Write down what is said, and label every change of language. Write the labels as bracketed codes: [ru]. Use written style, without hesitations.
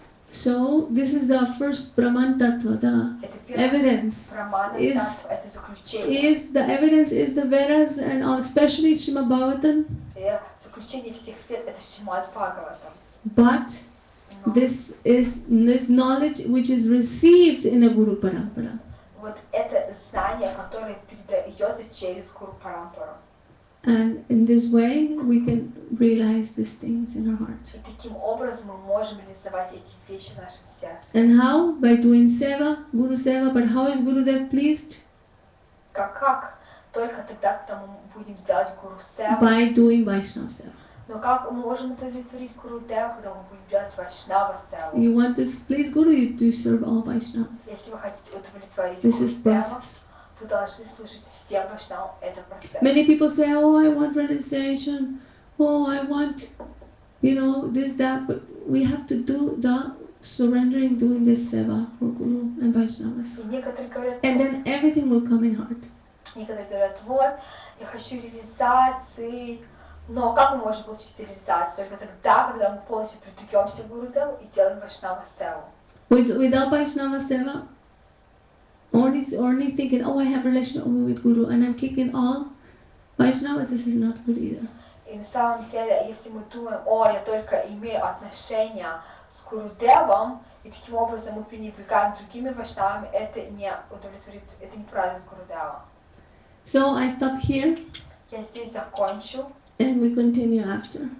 [en] So this is the first Praman Tattva, the [ru] Это первое [en] evidence. [ru] Прамана [en] is- [ru] Таттва, это заключение. [en] The evidence is the Vedas and especially Srimad Bhagavatam, [ru] Заключение всех вед это Шримад Бхагаватам. [en] but [ru] Но [en] this knowledge which is received in a Guru Parampara. [ru] вот это знание, которое передается через Гуру Парампару. [en] And in this way we can realize these things in our heart. [ru] И таким образом мы можем реализовать эти вещи в нашем сердце. [en] And how? By doing seva, Guru Seva. But how is Gurudev pleased? [ru] Как? Только тогда, когда мы будем делать Гуру Севу. [en] By doing Vaishnava Seva. [ru] Но как мы можем удовлетворить Гуру Деву, когда мы будем делать Вайшнава Севу? [en] You want to please Guru, you do serve all Vaishnavas. [ru] Если вы хотите удовлетворить [en] This [ru] Гуру [en] is [ru] Деву, [en] process. [ru] вы должны служить всем Вайшнавам. Это процесс. [en] Many people say, oh, I want realization. Oh, I want, this, that. But we have to do the surrendering, doing this seva for Guru and Vaishnavas. [ru] И некоторые говорят, [en] And then everything will come in heart. [ru] некоторые говорят, вот, я хочу реализации. Но как мы можем получить реализацию? Только тогда, когда мы полностью предаемся Гуру Деву и делаем Вайшнава Севу. [en] Without Vaishnava seva, only thinking, oh, I have relation only with Guru and I'm kicking all Vaishnavas, this is not good either. [ru] И на самом деле, если мы думаем, я только имею отношения с Гуру Девом, и таким образом мы пренебрегаем другими вайшнавами, это не удовлетворит, это не правит Гуру Дева. [en] So I stop here [ru] Я здесь закончу, [en] and we continue after.